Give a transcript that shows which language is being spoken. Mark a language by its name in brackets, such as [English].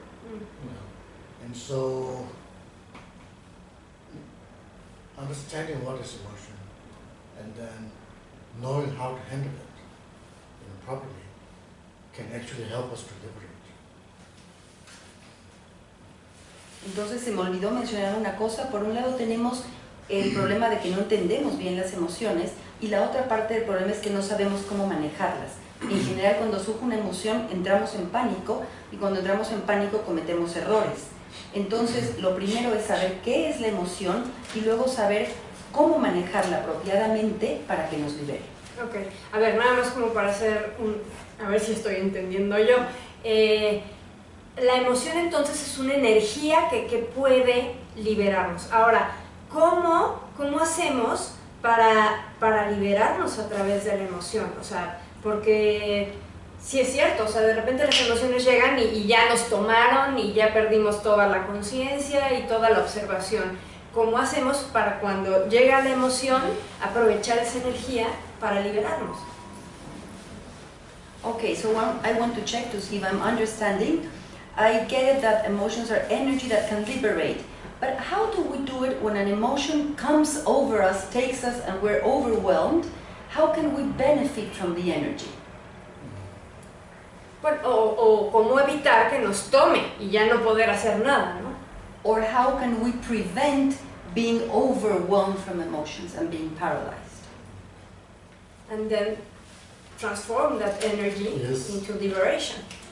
[English] You know? And so, understanding what is emotion and then knowing how to handle it, you know, properly can actually help us to liberate. [Spanish] Entonces se me olvidó mencionar una cosa. Por un lado tenemos el problema de que no entendemos bien las emociones, y la otra parte del problema es que no sabemos cómo manejarlas. En general, cuando surge una emoción entramos en pánico, y cuando entramos en pánico cometemos errores. Entonces lo primero es saber qué es la emoción y luego saber cómo manejarla apropiadamente para que nos libere. Ok, a ver, nada más como para hacer a ver si estoy entendiendo yo. La emoción entonces es una energía que puede liberarnos. Ahora, ¿cómo hacemos para liberarnos a través de la emoción? O sea, porque sí es cierto, o sea, de repente las emociones llegan y ya nos tomaron y ya perdimos toda la conciencia y toda la observación. ¿Cómo hacemos para cuando llega la emoción aprovechar esa energía para liberarnos? [English] Okay, so I want to check to see if I'm understanding. I get it that emotions are energy that can liberate, but how do we do it when an emotion comes over us, takes us, and we're overwhelmed? How can we benefit from the energy? [Spanish] Bueno, o cómo evitar que nos tome y ya no poder hacer nada, ¿no? [English] Or how can we prevent being overwhelmed from emotions and being paralyzed? And then transform that energy into liberation.